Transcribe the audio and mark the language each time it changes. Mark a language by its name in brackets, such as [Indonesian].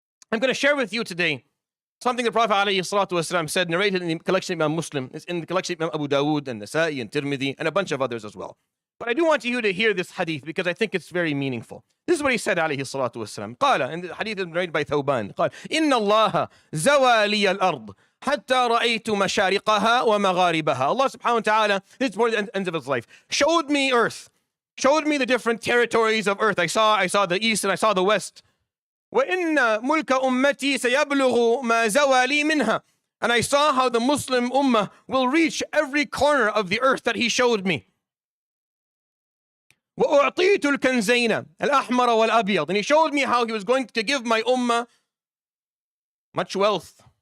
[English] I'm going to share with you today something the Prophet ﷺ said, narrated in the collection of Imam Muslim. It's in the collection of Imam Abu Dawood and Nasa'i and Tirmidhi and a bunch of others as well. But I do want you to hear this hadith because I think it's very meaningful. This is what he said, alayhi salatu wasalam. [Arabic] قال, [English] and the hadith is narrated by Thawban. [Arabic] قال, إن الله زوى لي الأرض حتى رأيت مشارقها ومغاربها. [English] Allah subhanahu wa ta'ala, this is toward the end of his life, showed me earth, showed me the different territories of earth. I saw the east and I saw the west. [Arabic] وإن ملك أمتي سيبلغ ما زوى لي منها. [English] And I saw how the Muslim ummah will reach every corner of the earth that he showed me. [Arabic] وَأُعْطِيتُ الْكَنْزَيْنَ الْأَحْمَرَ وَالْأَبْيَض. [English] And he showed me how he was going to give my ummah much wealth.